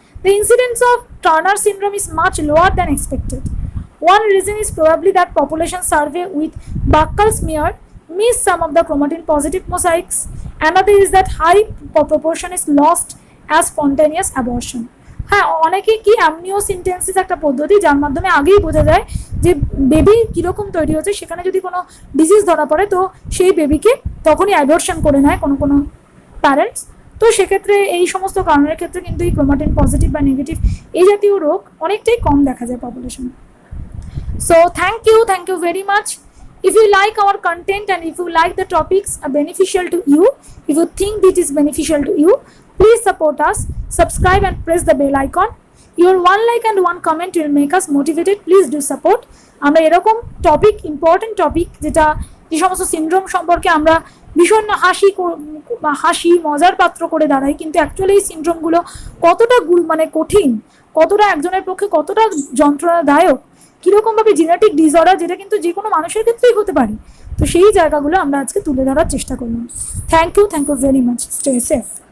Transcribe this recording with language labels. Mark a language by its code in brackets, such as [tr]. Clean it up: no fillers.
[en] The incidence of Turner syndrome is much lower than expected. One reason is probably that population survey with buccal smear missed some of the chromatin positive mosaics. Another is that high proportion is lost as spontaneous abortion. [bn] হ্যাঁ, অনেকে কি অ্যামনিওসিনটেন্সিস একটা পদ্ধতি, যার মাধ্যমে আগেই বোঝা যায় যে বেবি কীরকম তৈরি হচ্ছে। সেখানে যদি কোনো ডিজিজ ধরা পড়ে তো সেই বেবিকে তখনই অ্যাবর্শন করে নেয় কোনো কোনো প্যারেন্টস। তো সেক্ষেত্রে এই সমস্ত কারণের ক্ষেত্রে কিন্তু এই ক্রোমাটিন পজিটিভ বা নেগেটিভ এই জাতীয় রোগ অনেকটাই কম দেখা যায় পপুলেশনে। [en] So thank you very much. If you like our content and if you like the topics are beneficial to you, if you think it is beneficial to you, please support us, subscribe and press the bell icon. Your one like and one comment will make us motivated. Please do support. [bn] আমরা এরকম topic, important topic, যেটা যে সমস্ত syndrome সম্পর্কে আমরা ভীষণ হাসি মজার পাত্র করে দাঁড়াই, কিন্তু অ্যাকচুয়ালি এই সিনড্রোমগুলো কতটা কঠিন, কতটা একজনের পক্ষে কতটা যন্ত্রণাদায়ক, কীরকমভাবে জেনেটিক ডিসঅর্ডার, যেটা কিন্তু যে কোনো মানুষের ক্ষেত্রেই হতে পারে। তো সেই জায়গাগুলো আমরা আজকে তুলে ধরার চেষ্টা করলাম। [en] Thank you very much. Stay safe.